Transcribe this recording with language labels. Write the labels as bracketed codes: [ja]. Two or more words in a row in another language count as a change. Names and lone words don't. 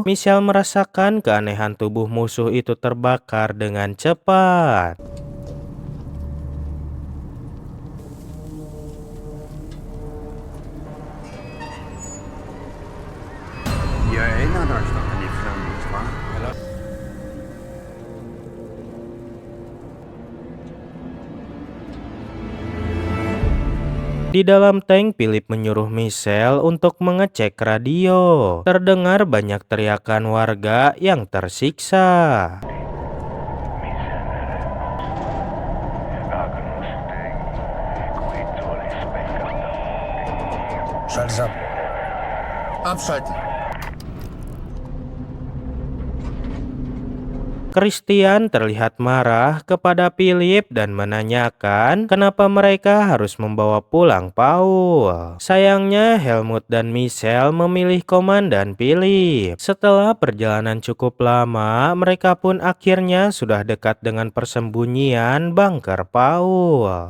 [id] Michelle merasakan keanehan tubuh musuh itu terbakar dengan cepat. [de] Ihr erinnert euch doch an die Flammen, nicht wahr? [id] Di dalam tank, Philip menyuruh Michelle untuk mengecek radio. Terdengar banyak teriakan warga yang tersiksa. [de] Schalt es ab. Abschalten. [id] Christian terlihat marah kepada Philip dan menanyakan kenapa mereka harus membawa pulang Paul. Sayangnya Helmut dan Michelle memilih Komandan Philip. Setelah perjalanan cukup lama, mereka pun akhirnya sudah dekat dengan persembunyian bunker Paul.